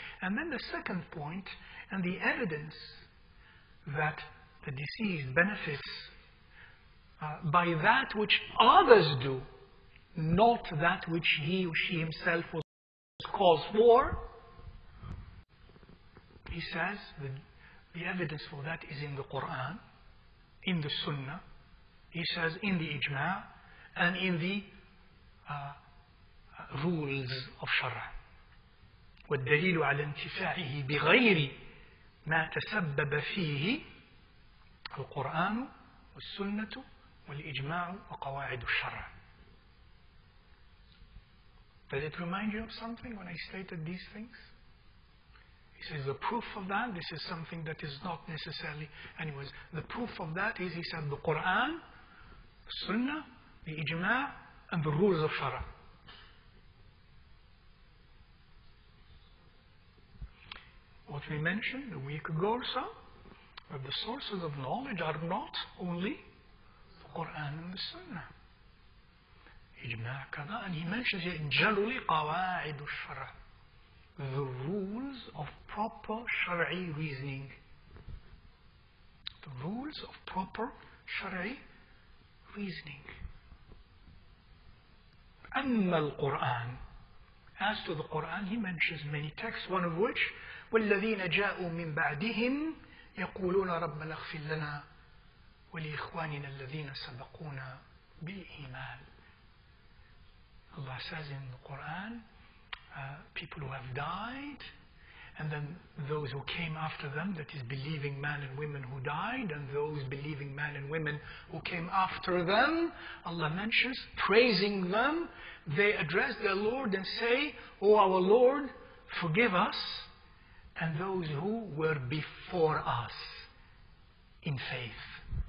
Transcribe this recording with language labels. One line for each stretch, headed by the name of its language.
English: And then the second point, and the evidence that the deceased benefits by that which others do, not that which he or she himself was caused for. He says the evidence for that is in the Quran, in the Sunnah. He says in the Ijma' and in the rules of Shara.
Arabic: والدليل على انتفاعه بغير ما تسبب فيه القرآن والسنة والإجماع وقواعد الشرع.
English: Does it remind you of something when I stated these things? He says the proof of that, this is something that is not necessarily, anyways, the proof of that is, he said, the Quran, the Sunnah, the Ijma' and the rules of Shara. What we mentioned a week ago or so, that the sources of knowledge are not only the Quran and the Sunnah. Ijma' kada, and he mentions here generally
Arabic: قواعد الشرع,
English: the rules of proper Shari'i reasoning. The rules of proper Shari'i reasoning.
Arabic: أما القرآن,
English: as to the Quran, he mentions many texts, one of which
Arabic: والذين جاءوا من بعدهم يقولون ربنا اغفر لنا ولإخواننا الذين سبقونا بالإيمان.
English: Allah says in the Quran, people who have died, and then those who came after them, that is believing men and women who died, and those believing men and women who came after them, Allah mentions, praising them, they address their Lord and say, "O our Lord, forgive us and those who were before us in faith."